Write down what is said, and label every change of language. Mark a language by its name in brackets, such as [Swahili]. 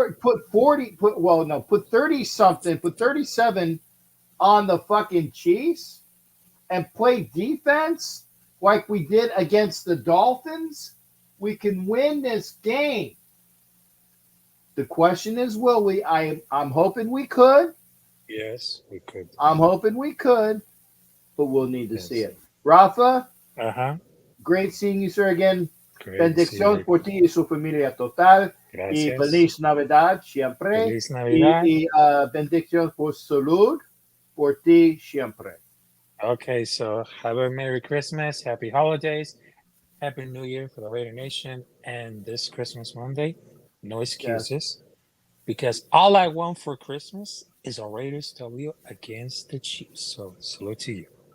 [English] put 30 something, put 37 on the fucking Chiefs and play defense like we did against the Dolphins, we can win this game. The question is, will we? I'm hoping we could. Yes, we could. I'm hoping we could, but we'll need to see Yes. it. Rafa, Uh-huh. great seeing you, sir, again. Great. [Spanish] Bendición por ti y su familia total. Y Gracias. feliz Navidad siempre. Feliz Navidad. Y bendición por salud por ti siempre. [English] Okay, so have a Merry Christmas, Happy Holidays, Happy New Year for the Raider Nation, and this Christmas Monday, no excuses, because all I want for Christmas is a Raiders W against the Chiefs. So salute to you.